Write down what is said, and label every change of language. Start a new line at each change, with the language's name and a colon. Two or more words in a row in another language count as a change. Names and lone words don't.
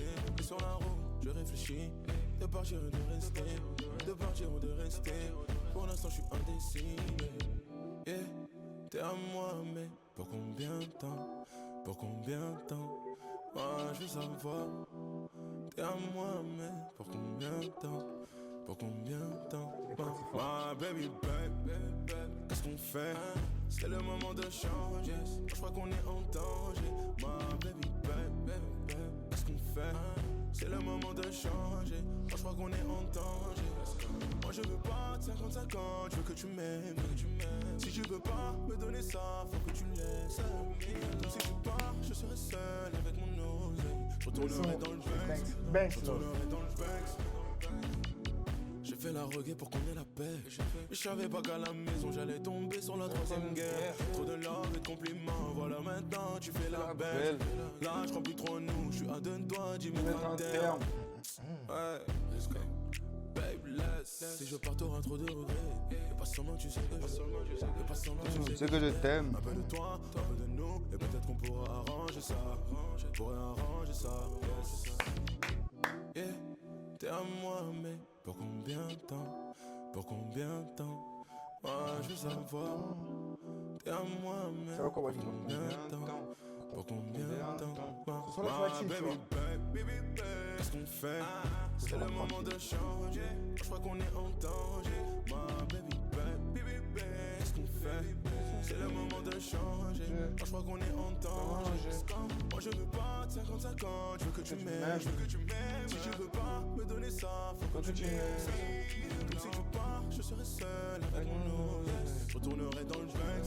French: Et sur la route, je réfléchis, de partir ou de rester, de partir ou de rester. Pour l'instant je suis indécis. Yeah. T'es à moi, mais pour combien de temps? Pour combien de temps? Moi je veux savoir. T'es à moi, mais pour combien de temps? Pour combien de temps?
English: My baby, baby,
French: qu'est-ce qu'on fait? C'est le moment de changer. Je crois qu'on est en danger.
English: My baby, baby,
French: qu'est-ce qu'on fait? C'est le moment de changer. Je crois qu'on est en danger. Moi je veux pas de 50-50, je veux que tu m'aimes. Si tu veux pas me donner ça, faut que tu me laisses. Donc si tu pars, je serai seul avec mon oseille. Je retournerai dans le Banks. Je retournerai dans le Banks. J'ai fait la reggae pour qu'on ait la paix. Mais je savais pas qu'à la maison j'allais tomber sur la troisième guerre. Trop de love et de compliments, voilà maintenant tu fais la belle. Là je crois plus trop nous, je suis à deux doigts d'y mettre un terme. Ouais,
English: let's go.
French: Babe, si je pars t'auras trop de regrets. Y'a pas seulement tu sais que je Y'a pas seulement tu sais que je t'aime. Un peu de toi, un peu de nous. Et peut-être qu'on pourra arranger ça. On pourrait arranger ça. Yeah, t'es à moi mais pour combien de temps? Pour combien de temps? Moi je veux savoir. T'es à moi mais Ça va quoi, pour combien de temps? Pour combien de temps? Ce sont les traumatismes, tu vois. Baby, qu'est-ce qu'on fait? C'est le moment de changer. Je crois qu'on est en danger.
English: My baby, baby,
French: qu'est-ce qu'on fait? C'est le moment de changer. Je crois qu'on est en danger. Moi je veux pas de 50-50, je veux que tu m'aimes. Si tu veux pas me donner ça, faut que tu m'aimes. Donc si tu pars, je serai seul avec mon oseille. Je retournerai dans le Banks.